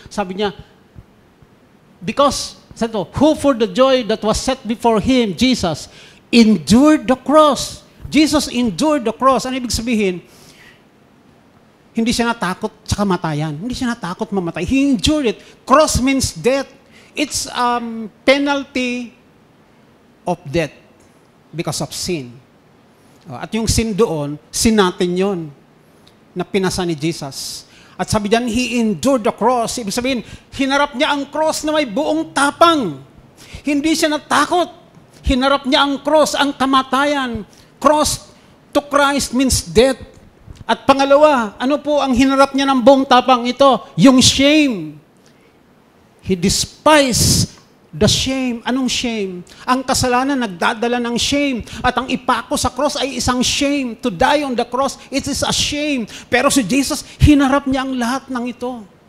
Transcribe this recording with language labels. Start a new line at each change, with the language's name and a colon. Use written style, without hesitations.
Filipino: Sabi niya,
English: because who for the joy that was set before Him, Jesus, endured the cross. Jesus endured the cross.
Filipino: Ano ibig sabihin? Hindi siya natakot sa kamatayan. Hindi siya natakot mamatay.
English: He endured it. Cross means death. It's penalty of death because of sin.
Filipino: At yung sin doon, sin natin yon na pinasa ni Jesus. At sabi diyan,
English: He endured the cross.
Filipino: Ibig sabihin, hinarap niya ang cross na may buong tapang. Hindi siya natakot. Hinarap niya ang cross, ang kamatayan.
English: Cross to Christ means death.
Filipino: At pangalawa, ano po ang hinarap niya ng buong tapang? Ito, yung shame.
English: He despised the shame. Anong shame?
Filipino: Ang kasalanan nagdadala ng shame. At ang ipako sa cross ay isang shame.
English: To die on the cross, it is a shame.
Filipino: Pero si Jesus, hinarap niya ang lahat ng ito.